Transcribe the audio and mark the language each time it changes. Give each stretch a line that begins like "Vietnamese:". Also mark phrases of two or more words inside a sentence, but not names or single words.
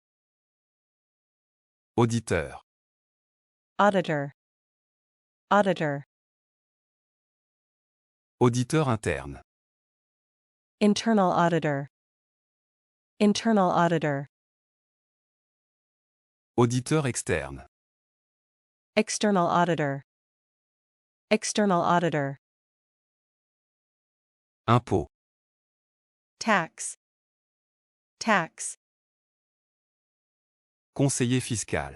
French: Auditeur.
English: Auditor. Auditor.
French: Auditeur interne.
English: Internal auditor. Internal auditor.
French: Auditeur externe.
English: External auditor. External auditor.
French: Impôt.
English: Tax. Tax.
French: Conseiller fiscal.